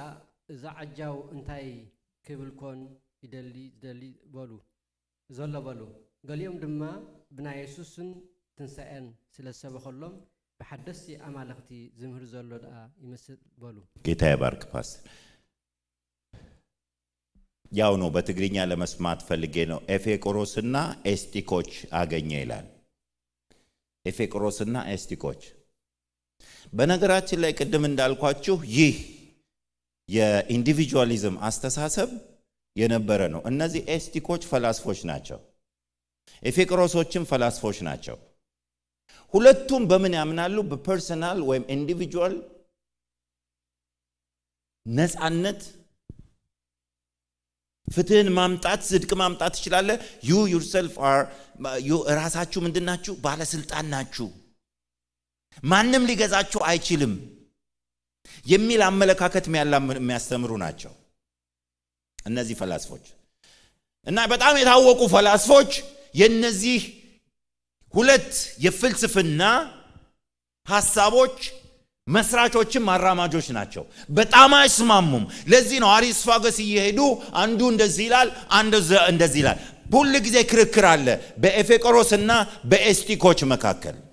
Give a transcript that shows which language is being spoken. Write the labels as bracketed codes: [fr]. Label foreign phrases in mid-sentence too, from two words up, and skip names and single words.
[ti] እዛ ዓጃው እንታይ ክብል ኮን ይደሊ በሉ ዘሎ በሉ ገሊኦም ድማ ብናይ ኢየሱስን ትንሣኤን ስለሰበኸሎም ብሓደስቲ ኣማልኽቲ ዝምህር ዘሎ ደኣ ይመስል በሉ። [am] ጌታ ይባርክ ፓስተር። ያው ነው በትግርኛ ለመስማት ፈልጌ ነው። ኤፌቆሮስና ኤስቲኮች አገኘ ይላል። ኤፌቆሮስና ኤስቲኮች በነገራችን ላይ ቅድም እንዳልኳችሁ ይህ የኢንዲቪጁዋሊዝም አስተሳሰብ የነበረ ነው። እነዚህ ኤስቲኮች ፈላስፎች ናቸው፣ ኤፌቆሮሶችም ፈላስፎች ናቸው። ሁለቱም በምን ያምናሉ? በፐርሰናል ወይም ኢንዲቪጁዋል ነፃነት፣ ፍትህን ማምጣት፣ ጽድቅ ማምጣት ይችላል። [en] you yourself are [am] ራሳችሁ ምንድናችሁ? ባለስልጣን ናችሁ፣ ማንም ሊገዛችሁ አይችልም የሚል አመለካከት የሚያስተምሩ ናቸው እነዚህ ፈላስፎች። እና በጣም የታወቁ ፈላስፎች የነዚህ ሁለት የፍልስፍና ሐሳቦች መስራቾችም አራማጆች ናቸው። በጣም አይስማሙም። ለዚህ ነው አሪስፋገስ እየሄዱ አንዱ እንደዚህ ይላል፣ አንዱ እንደዚህ ይላል። ሁሉ ጊዜ ክርክር አለ በኤፌቆሮስና በኤስቲኮች መካከል።